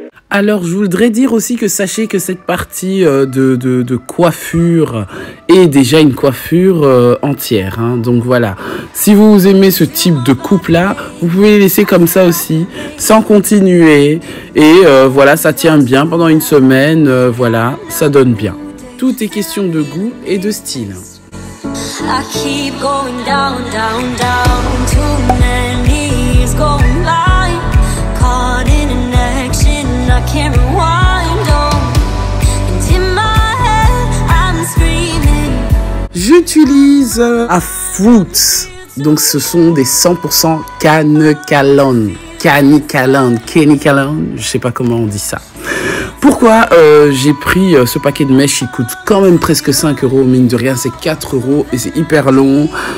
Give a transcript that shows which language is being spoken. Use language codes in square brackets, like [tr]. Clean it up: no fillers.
[fr] Alors, je voudrais dire aussi que sachez que cette partie de coiffure est déjà une coiffure entière. Hein. Donc voilà, si vous aimez ce type de coupe-là, vous pouvez les laisser comme ça aussi, sans continuer. Et voilà, ça tient bien pendant une semaine. Voilà, ça donne bien. Tout est question de goût et de style. [en] I keep going down, down, down. Too many years going by. Caught in an action, I can't rewind. And in my head, I'm screaming. [fr] J'utilise à Fruits. Donc ce sont des 100% Canikalon. Canikalon, je sais pas comment on dit ça. Pourquoi j'ai pris ce paquet de mèches qui coûte quand même presque 5 €, mine de rien, c'est 4 € et c'est hyper long.